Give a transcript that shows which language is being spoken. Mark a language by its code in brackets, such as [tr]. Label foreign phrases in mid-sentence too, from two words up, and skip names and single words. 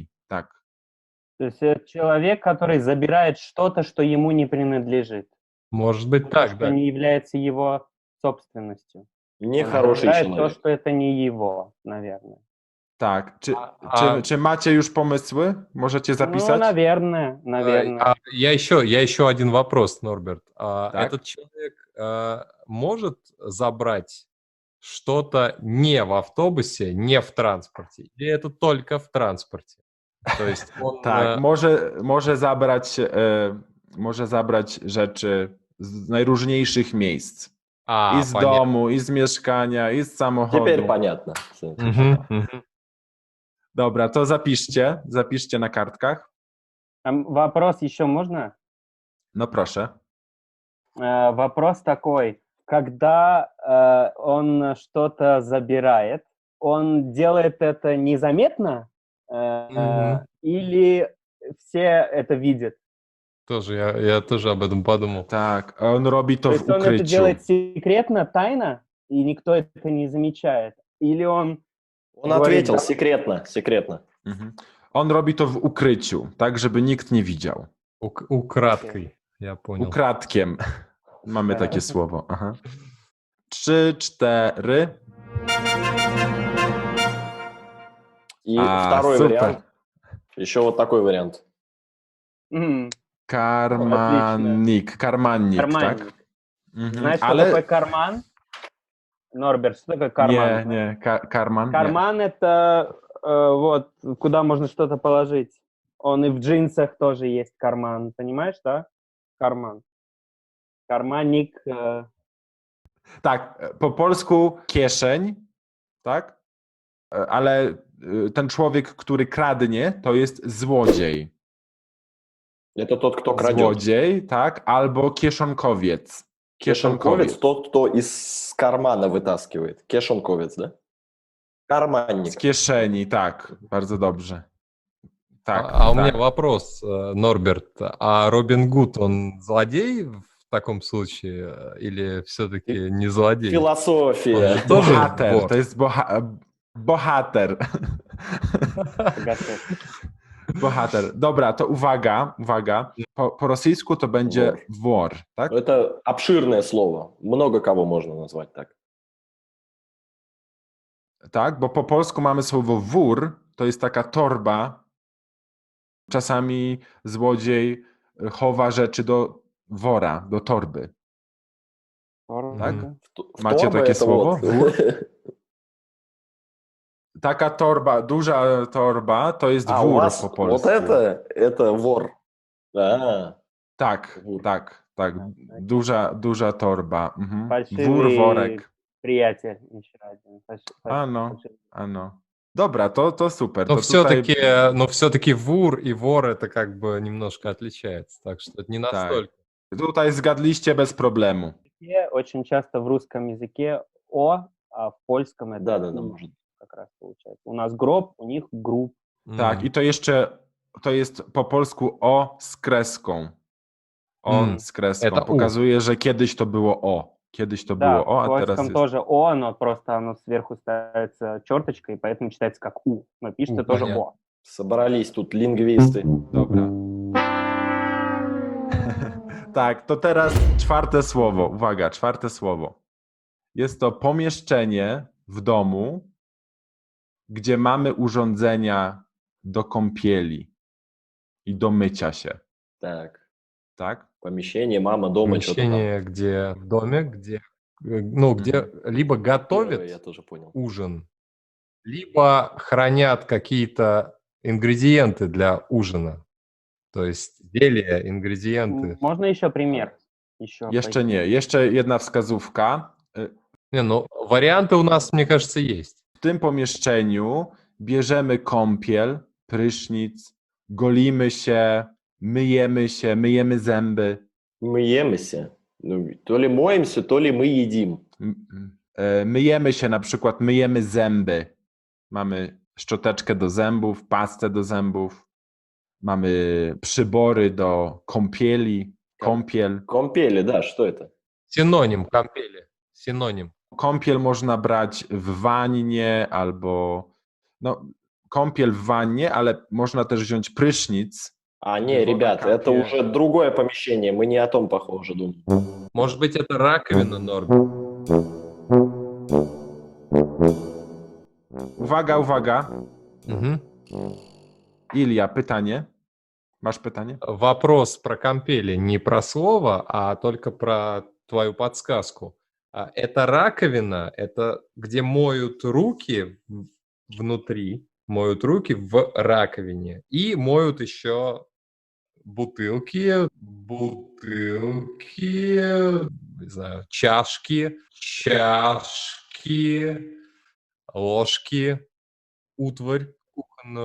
[pl] Tak. [ru] То есть это человек, который забирает что-то, что ему не принадлежит. Может быть То, так, что да. не является его собственностью. Нехороший Он забирает то, человек. что это не его, наверное. [pl] Tak. A- Czy macie już pomysły? Możecie [ru] Ну, [pl] zapisać? [ru] наверное. Я еще один вопрос, Норберт. Так. Этот человек может забрать что-то не в автобусе, не в транспорте? Или это только в транспорте? То есть он... [pl] Tak, może zabrać rzeczy z najróżniejszych miejsc. I z [ru] понятно. [pl] domu, i z mieszkania, i z samochodu. [ru] Теперь понятно. Мгм, мгм. [pl] Dobra, to zapiszcie na kartkach. [ru] Вопрос еще можно? [pl] No proszę. [ru] Вопрос такой. Когда он что-то забирает, он делает это незаметно Мгм. или все это видят? Тоже я тоже об этом подумал. [pl] Tak, on robi to [ru] То [pl] w [ru] есть он это [pl] ukryciu. [ru] делает секретно, тайно, и никто это не замечает? Или он... Он Говорит, ответил да. секретно. Mhm. [pl] On robi to w ukryciu, tak żeby nikt nie widział. [ru] Украдкой, я понял. [pl] Ukradkiem. Mamy takie słowo. Aha. 3, 4. [ru] И второй супер. вариант. Еще вот такой вариант. [pl] Karmannik, tak? [ru] Карманник. Mhm. Знаешь, что такое карман? Норберт, что такое карман? [pl] Nie, karman. [ru] Карман это вот куда можно что-то положить. Он и в джинсах тоже есть карман, понимаешь, да? Карман. Карманник. [pl] Tak, po polsku kieszeń, tak? Ale ten człowiek, który kradnie, to jest złodziej. [ru] Это тот, кто крадет. [pl] Złodziej, tak? Albo kieszonkowiec. [ru] Кешонковец тот, кто из кармана вытаскивает. Кешонковец, да? Карманник. [pl] Z kieszeni, tak. Bardzo dobrze. [ru] Так, А у так. меня вопрос, Норберт. А Робин Гуд, он злодей в таком случае или все-таки не злодей? Философия. Он же тоже [pl] Bohater, [ru] вор. [pl] to jest bohater. Bohater. Dobra, to uwaga. Po rosyjsku to będzie wor, tak? [ru] Это обширное слово. Много кого можно назвать так. [pl] Tak, bo po polsku mamy słowo wór, to jest taka torba. Czasami złodziej chowa rzeczy do wora, do torby. Tak? Macie [ru] Торба [pl] takie [ru] это [pl] słowo? [ru] вот. [pl] Taka torba, duża torba, to jest [ru] А, у [pl] wór [ru] вас [pl] po [ru] вот [pl] polsku. [ru] это вор. Да. [pl] Tak, Wór. tak. Tak, duża torba. Wór, [ru] Фальшивый [pl] worek. [ru] приятель еще один. [pl] Ano, ano. Dobra, to super. [ru] Но [pl] To tutaj, [ru] все-таки вур и вор это как бы немножко отличается, так что это не [pl] tak. [ru] настолько. [pl] Tutaj zgadliście bez problemu. [ru] Очень часто в русском языке «о», а в польском это Да, «у» может. как раз получается. У нас гроб, у них груб. [pl] Tak, i to jeszcze, to jest po polsku o z kreską. O z kreską. [ru] Это u. [pl] Pokazuje, że kiedyś to było o. Kiedyś to [ru] Да, [pl] było o, [ru] в [pl] a teraz [ru] польском [pl] jest... [ru] тоже «о», но просто оно сверху ставится черточкой, поэтому читается как «у». Но пишется тоже понятно. «о». Собрались тут лингвисты. [pl] Dobra. Tak, to teraz czwarte słowo. Uwaga, czwarte słowo. Jest to pomieszczenie w domu, gdzie mamy urządzenia do kąpieli i do mycia się. [ru] Так, [pl] Tak? [ru] помещение, мама дома, что-то там. Помещение, где в доме, где, где либо Первое готовят я тоже понял. ужин, либо хранят какие-то ингредиенты для ужина. То есть изделия, ингредиенты. Можно еще пример? [pl] Jeszcze nie. Jeszcze jedna wskazówka. [ru] Не, ну, варианты у нас, мне кажется, есть. [pl] W tym pomieszczeniu bierzemy kąpiel, prysznic, golimy się, myjemy zęby. Myjемся. [ru] Ну, то ли моемся, то ли мы едим. [pl] Myjemy się, na przykład myjemy zęby. Mamy szczoteczkę do zębów, pastę do zębów. Mamy przybory do kąpieli, kąpiel. [ru] Компели, да, что это? Синоним кампели. Синоним. [pl] Kąpiel można brać w wannie albo... No, kąpiel w wannie, ale można też wziąć prysznic. [ru] А, не, Вода ребята, это капает. уже другое помещение, мы не о том, похоже, думаем. Может быть, это раковина, Норберт? [pl] Uwaga, uwaga. Мгм. Ilia, pytanie? Masz pytanie? [ru] Вопрос про кампели не про слово, а только про твою подсказку. Это раковина, это где моют руки внутри, моют руки в раковине и моют еще бутылки, не знаю, чашки, ложки, утварь кухонную.